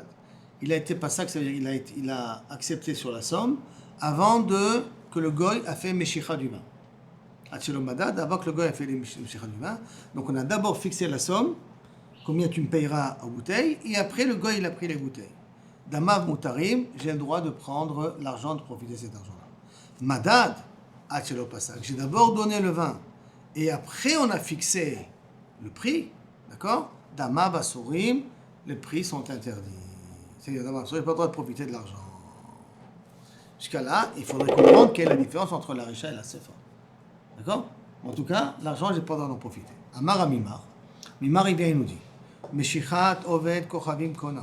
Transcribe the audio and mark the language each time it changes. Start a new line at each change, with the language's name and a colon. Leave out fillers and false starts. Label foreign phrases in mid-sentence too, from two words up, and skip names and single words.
French: Il a été pasak, ça veut dire il a accepté sur la somme avant que le goy a fait meshicha du vin.
Hebrew: עד שלא מדד,
French: avant que le goy a fait les meshicha du vin. Donc on a d'abord fixé la somme, combien tu me payeras en bouteille, et après le goy il a pris les bouteilles.
Hebrew: דמיו מותרים,
French: j'ai le droit de prendre l'argent, de profiter de cet argent-là.
Hebrew: מדד עד שלא פסק,
French: j'ai d'abord donné le vin, et après on a fixé le prix, d'accord?
Hebrew: דמיו אסורים,
French: les prix sont interdits. C'est-à-dire,
Hebrew: דמיו אסורים,
French: pas le droit de profiter de l'argent. Jusqu'à là, il faudrait comprendre quelle est la différence entre la richa et la sefa. D'accord? En tout cas, l'argent, j'ai pas le droit d'en profiter.
Hebrew: אמר מימר,
French: Mimar il vient et nous dit,
Hebrew: משיכת עובד כוכבים קונה.